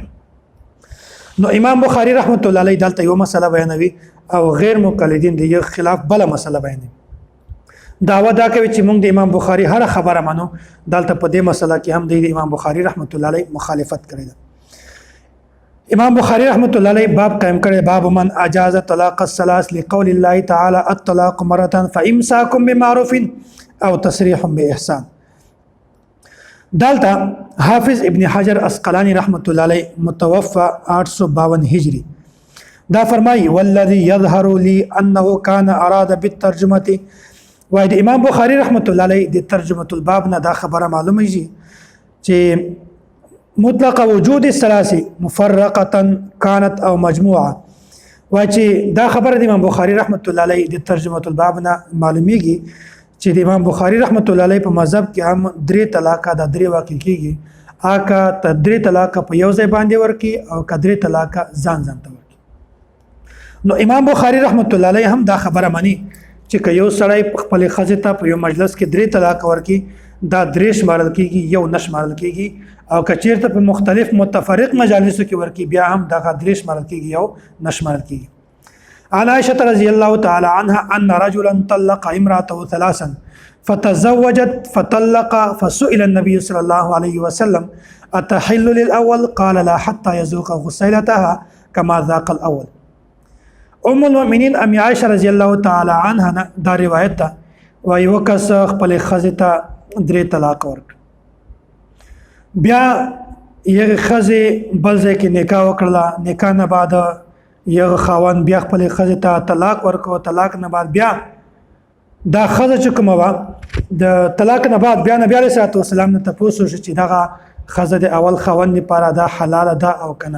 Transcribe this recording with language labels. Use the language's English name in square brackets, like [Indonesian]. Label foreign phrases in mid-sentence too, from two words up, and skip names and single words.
[Pashto] نو امام بخاری [Arabic] رحمت الله علیه [Pashto] دلته یو مسله بیانوي او غیر مقلدین د یو خلاف بل مسله بیانوي. دعوه دا کوي چې موږ د امام بخاری هر خبره منو دلته په دې مسله کې هم د امام بخاری [Arabic] رحمت الله علیه [Pashto] مخالفت کړی ده. امام بخاری رحمت الله علیه باب قائم کړی [Arabic] باب من اجاز طلاق الثلاث لقول الله تعالی الطلاق مره فامساك بمعروف او تسريح باحسان. [Pashto] دالتا حافظ ابن حجر اسقلانی [Arabic] رحمت الله علیه [Pashto] متوفى 852 هجری دا فرمایي [Arabic] والذي يظهر لي انه كان اراد بالترجمه [Pashto] وای د امام بخاری [Arabic] رحمت الله علیه [Pashto] د [Arabic] ترجمه الباب [Pashto] نه دا خبره معلومه شي چې [Arabic] مطلق وجود الثلاثه مفرقه كانت او مجموعه [Pashto] وای چې دا خبره د امام بخاری [Arabic] رحمت الله علیه [Pashto] د [Arabic] ترجمه الباب [Pashto] نه معلومیږي چې د امام بخاری [Arabic] رحمت الله علیه [Pashto] په مذهب کې هم درې طلاق د درې واقع کیږي اکا درې طلاق په یو ځای باندې ورکی او کدرې طلاق ځان ته ورکی. نو امام بخاری [Arabic] رحمت الله علیه [Pashto] هم دا خبره مانی چې که یو سړی خپل ښځې ته په یو مجلس کې درې طلاق ورکی دا درې شمارل کیږي یو نشمارل کیږي او که چیرته په مختلف متفرق مجالسو کې ورکی بیا هم دا درې شمارل کیږي یو نشمارل کیږي. [Arabic] عن عائشة رضي الله تعالى عنها أن رجلا طلق امرأته ثلاثا فتزوجت فطلق فسئل النبي صلى الله عليه وسلم أتحل للأول قال لا حتى يذوق غسيلتها كما ذاق الأول. [Pashto] ام المؤمنين ام عائشة [Arabic] رضي الله تعالى عنها [Pashto] دا روایت ده وایي وکس خپل ښځې ته درې طلاق ورکړ بیا یې ښځې بل ځای کې نکاح وکړله نکاح نه بعد یو خاوند بیا خپل ښځې ته طلاق ورکړو طلاق نه بعد بیا دا ښځه چې کومه وه د طلاق نه بعد بیا نبي [Arabic] علیه صلات وسلام [Pashto] نه تپوس وشو چې دغه ښځه د اول خاوند لپاره دا حلاله ده او که نه.